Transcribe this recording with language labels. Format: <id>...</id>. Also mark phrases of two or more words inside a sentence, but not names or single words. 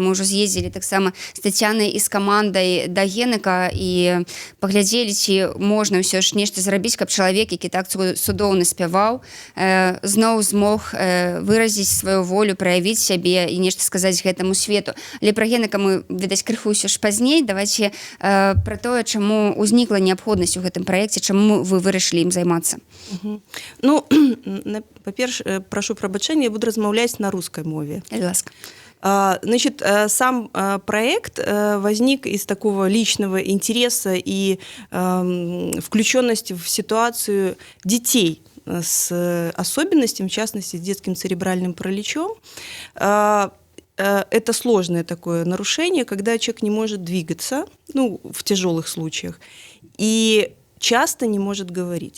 <be>Мы ўжо з'ездзілі таксама з Тацянай і з камандай да Генека і паглядзелі, ці можна ўсё ж нешта зрабіць, каб чалавек, які так цудоўна спяваў, зноў змог выразіць сваю волю, праявіць сябе і нешта сказаць гэтаму свету. Але пра Генека мы, відаць, крыху ўсё ж пазней. Давайце пра тое, чаму ўзнікла неабходнасць у гэтым праекце, чаму вы вырашылі ім займацца. Ну, па-першае, прашу прабачэння, я буду размаўляць на рускай мове. Ласка.</be> <ru>Значит, сам проект возник из такого личного интереса и включенности в ситуацию детей с особенностями, в частности, с детским церебральным параличом. Это сложное такое нарушение, когда человек не может двигаться, ну, в тяжелых случаях, и часто не может говорить.</ru>